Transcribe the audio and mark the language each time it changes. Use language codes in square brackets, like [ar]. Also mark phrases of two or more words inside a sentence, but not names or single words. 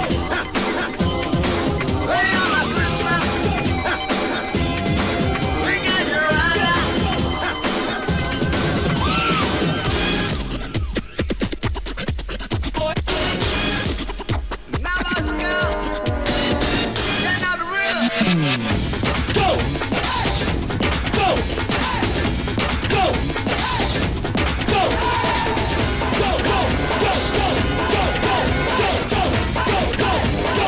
[en] We got you right now. Now let's go. Get out the rhythm. Go. Go. Go. Go. Go. Go. Go. Go. Go. Go. Go. Go. Go. Go. Go.